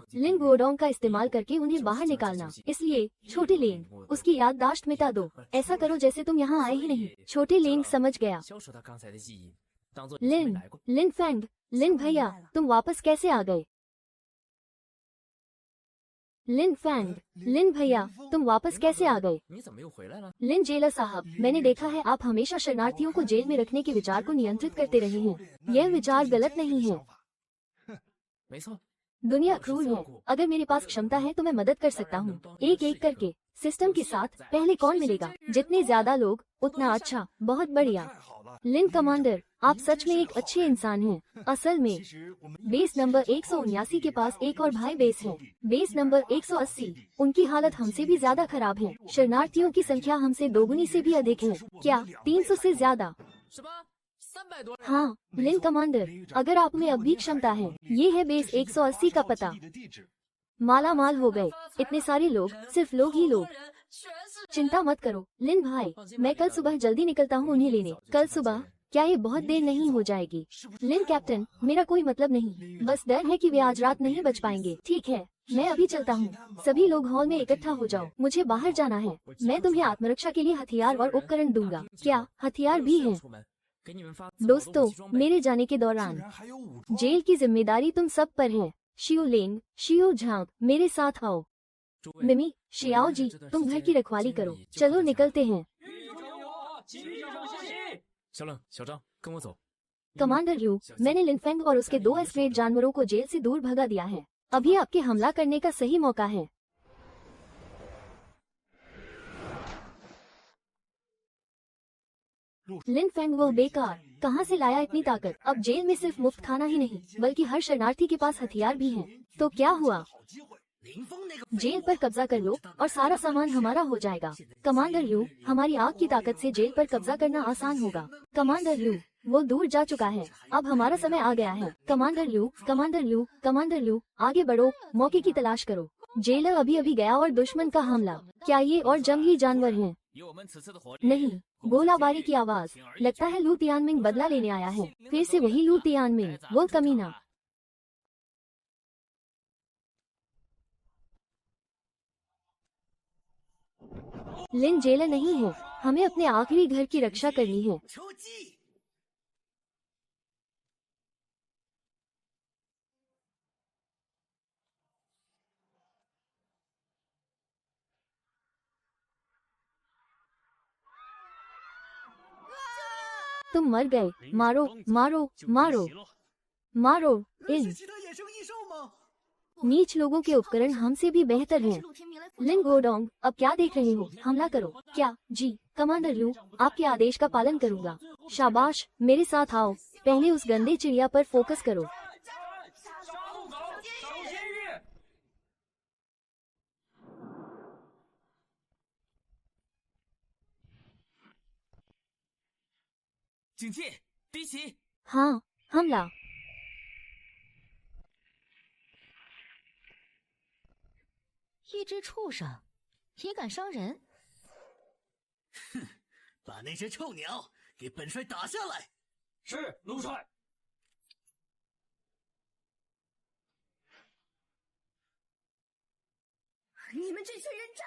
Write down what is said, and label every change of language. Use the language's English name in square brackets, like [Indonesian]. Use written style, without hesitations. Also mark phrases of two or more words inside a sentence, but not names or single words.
[Hindi] लिन वोडोंग का इस्तेमाल करके उन्हें बाहर निकालना। इसलिए छोटे लेन, उसकी याददाश्त मिटा दो। ऐसा करो जैसे तुम यहाँ आए ही नहीं। छोटे लेन समझ गया। लिन फेंग, लिन भैया, तुम वापस कैसे आ गए? लिन फैंग, लिन भैया, तुम वापस कैसे आ गए? [Chinese] 你怎么又回来了？ [Hindi] लिन जेलर साहब, मैंने देखा है आप हमेशा शरणार्थियों को जेल में रखने के विचार को नियंत्रित करते रहे हैं। यह विचार गलत नहीं है। [Chinese] 没错， [Hindi] दुनिया क्रूर है। अगर मेरे पास क्षमता है तो मैं मदद कर सकता हूँ, एक एक करके सिस्टम के साथ। पहले कौन मिलेगा? जितने ज्यादा लोग उतना अच्छा। बहुत बढ़िया। लिन कमांडर, आप सच में एक अच्छे इंसान हैं। असल में [English] base number [Hindi] 179 के पास एक और भाई बेस है, [English] base number [Hindi] 180। उनकी हालत हमसे भी ज्यादा खराब है। शरणार्थियों की संख्या हमसे दोगुनी से भी अधिक है। क्या 300 से ज्यादा? [Chinese] 什么300多人？ [Hindi] हाँ लिन कमांडर, अगर आप में अब भी क्षमता है, ये है बेस 180 का पता। माला माल हो गए। इतने सारे लोग, सिर्फ लोग ही लोग। [Chinese] 全是 [Hindi] चिंता मत करो लिन भाई, मैं कल सुबह जल्दी निकलता हूँ उन्हें लेने। कल सुबह? क्या ये बहुत देर नहीं हो जाएगी? लिन कैप्टन, मेरा कोई मतलब नहीं, बस डर है कि वे आज रात नहीं बच पाएंगे। ठीक है, मैं अभी चलता हूँ। सभी लोग हॉल में इकट्ठा हो जाओ, मुझे बाहर जाना है। मैं तुम्हें आत्मरक्षा के लिए हथियार और उपकरण दूंगा। क्या हथियार भी हैं? [Chinese] 出门，给你们发 [Hindi] दोस्तों, मेरे जाने के दौरान जेल की जिम्मेदारी तुम सब पर है। शियो लेंग, शियो झांग, मेरे साथ आओ। [Chinese] 诸位 [Hindi] मिमी, शियाओ जी, तुम घर की रखवाली करो। चलो निकलते हैं। [Chinese] 小冷、小张，跟我走。 [Hindi] कमांडर यू, मैंने लिनफेंग और उसके 2 एस्ट्रेट जानवरों को जेल से दूर भगा दिया है। अभी आपके हमला करने का सही मौका है। लिनफेंग वो बेकार, कहाँ से लाया इतनी ताकत? अब जेल में सिर्फ मुफ्त खाना ही नहीं, बल्कि हर शरणार्थी के पास हथियार भी हैं। तो क्या हुआ? [Chinese] 林峰那个 [Hindi] जेल पर कब्जा कर लो और सारा सामान हमारा हो जाएगा। कमांडर यू, हमारी आग की ताकत से जेल पर कब्जा करना आसान होगा। कमांडर यू, वो दूर जा चुका है, अब हमारा समय आ गया है। कमांडर यू, कमांडर यू, कमांडर यू, आगे बढ़ो, मौके की तलाश करो। जेलर अभी अभी गया और दुश्मन का हमला। क्या ये और जंगली जानवर हैं? [Chinese] 以我们此次的火力， [Hindi] नहीं, गोलाबारी की आवाज। लगता है लू तियानमिंग बदला लेने आया है। फिर से वही लू तियानमिंग, वो कमीना। लिन जेलर नहीं है, हमें अपने आखिरी घर की रक्षा करनी है। [Chinese] 出击！ [Hindi] तुम मर गए। मारो, मारो, मारो, मारो। [Chinese] 是 [Hindi] इन [Chinese] 其他野生异兽吗？ [Hindi] नीच लोगों के उपकरण हमसे भी बेहतर हैं। लिन गोडोंग, अब क्या देख रहे हो? हमला करो। क्या? जी कमांडर लू, आपके आदेश का पालन करूंगा। शाबाश, मेरे साथ आओ। पहले उस गंदे चिड़िया पर फोकस करो। [Chinese] 警戒，敌袭！ [Hindi] हाँ, हमला। [Chinese] 一只畜生也敢伤人？把那些臭鸟给本帅打下来！是，奴帅。你们这群人渣！